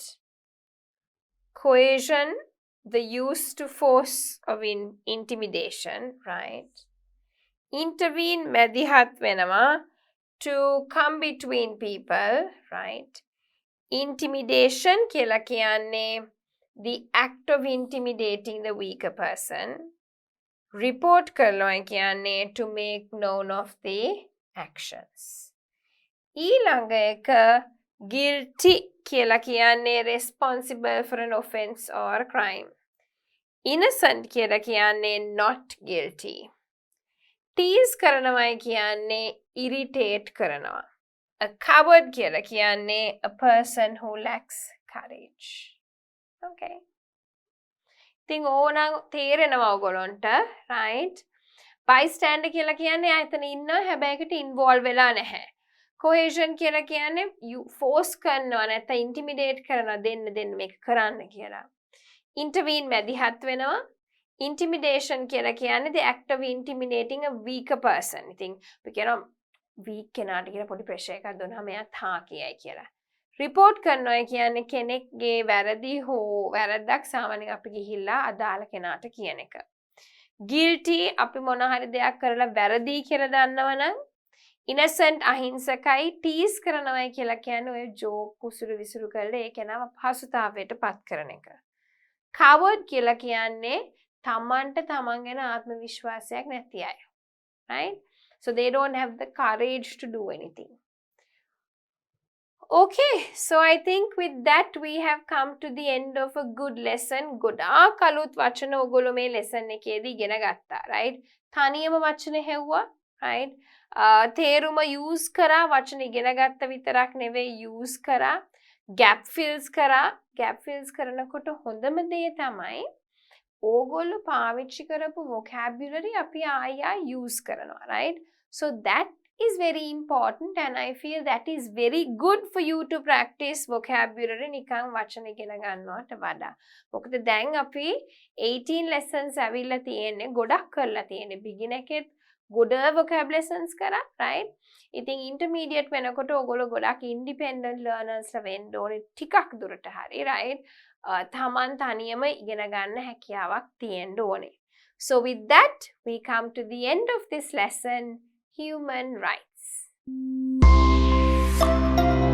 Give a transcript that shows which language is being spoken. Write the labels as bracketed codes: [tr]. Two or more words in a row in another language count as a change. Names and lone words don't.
[en] Coercion, the use to force of intimidation, right? Intervene, [si] මැදිහත් වෙනම, [en] to come between people, right? Intimidation, [si] කියලා කියන්නේ [en] the act of intimidating the weaker person. Report [si] කරනවා කියන්නේ [en] to make known of the actions. [si] ඊළඟ එක [en] guilty [si] කියලා කියන්නේ [en] responsible for an offense or a crime. Innocent [si] කියලා කියන්නේ [en] not guilty. [si] tease කරනවායි කියන්නේ irritate කරනවා. [en] A coward [si] කියලා කියන්නේ [en] a person who lacks courage. [si] Okay. ඉතින් ඕනනම් තේරෙනවා ඔයගොල්ලන්ට, right? bystander කියලා කියන්නේ ආයතන ඉන්නවා හැබැයි ඒකට involve වෙලා නැහැ. cohesion කියලා කියන්නේ [en] you force [si] කරනවා නැත්නම් intimidate කරනවා දෙන්න මේක කරන්න කියලා. [en] intervene [si] මැදිහත් වෙනවා. [en] intimidation [si] කියලා කියන්නේ [en] the act of intimidating a weaker person. [si] ඉතින් අපි කියනවා weak කෙනාට කියලා පොඩි pressure එකක් දුන්නාම එයා තා කියයි කියලා. report කරනවා කියන්නේ කෙනෙක්ගේ වැරදි හෝ වැරද්දක් සාමාන්‍යයෙන් අපි ගිහිල්ලා අදාළ කෙනාට කියන එක. guilty අපි මොන හරි දෙයක් කරලා වැරදි කියලා දන්නවනම් innocent අහිංසකයි tease කරනවායි කියලා කියන්නේ ඔය joke කුසුරු විසුරු කරලා ඒ කෙනාව පහසුතාවයට පත් කරන එක. coward කියලා කියන්නේ තමන්ට තමන් ගැන ආත්ම විශ්වාසයක් නැති අය. [en] Right? So they don't have the courage to do anything. Okay, so I think with that we have come to the end of a good lesson. [si] ගොඩාක් අලුත් වචන ඔයගොල්ලෝ මේ lesson එකේදී ඉගෙන ගත්තා, right? තනියම වචන හෙව්වා, right? තේරුම use කරා, වචන ඉගෙන ගත්ත විතරක් නෙවෙයි use කරා. [en] gap fills [si] කරා. [en] gap fills [si] කරනකොට හොඳම දේ තමයි ඕගොල්ලෝ පාවිච්චි කරපු vocabulary අපි ආයෙ use කරනවා, right? [en] So that is very important and I feel that is very good for you to practice vocabulary [si] නිකන් වචන ඉගෙන ගන්නවට වඩා. මොකද දැන් අපි 18 lessons ඇවිල්ලා තියෙන්නේ, ගොඩක් කරලා තියෙන්නේ. beginner එකෙත් ගොඩ [en] vocab lessons [si] කරා, right? ඉතින් intermediate වෙනකොට ඔයගොල්ලෝ ගොඩක් [en] independent learners [si] ලා වෙන්න ඕනේ ටිකක් දුරට හරි, right? තමන් තනියම ඉගෙන ගන්න හැකියාවක් තියෙන්න ඕනේ. [en] So with that we come to the end of this lesson, human rights.